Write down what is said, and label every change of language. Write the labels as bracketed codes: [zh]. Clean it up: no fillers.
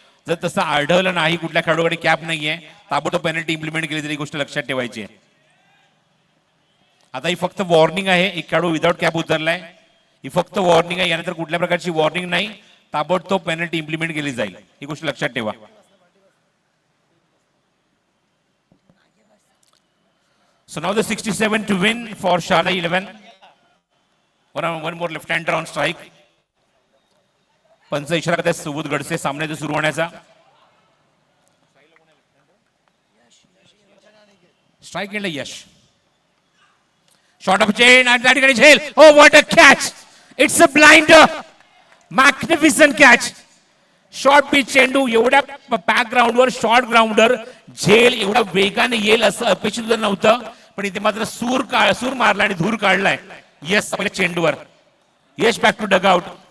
[mr] जर तसं आढळलं नाही, कुठल्या खेळाडूकडे कॅप नाहीये, ताबडतोब पेनल्टी इम्प्लिमेंट केली तरी गोष्ट लक्षात ठेवायची आहे. आता ही फक्त वॉर्निंग आहे. एक खेळाडू विदाउट कॅप उतरलाय, ही फक्त वॉर्निंग आहे. यानंतर कुठल्या प्रकारची वॉर्निंग नाही, ताबडतोब पेनल्टी इम्प्लिमेंट केली जाईल, ही गोष्ट लक्षात ठेवा. [en] So now the 67 to win for Sharda 11. One more left-hander on strike. [mr] पंच इशारा करतात सुबोध गडसे सामन्याचा सुरू होण्याचा. स्ट्राइक केलं यश. शॉट ऑफ चेन आणि त्या ठिकाणी झेल. [en] Oh what a catch. It's a blinder. Magnificent catch. [mr] Short pitch चेंडू एवढ्या बॅकग्राऊंडवर शॉर्ट ग्राउंडर झेल एवढा वेगाने येईल असं अपेक्षित नव्हतं, पण इथे मात्र सूर मारला आणि धूर काढलाय. यस आपल्या चेंडूवर. यश [en] Back to dugout.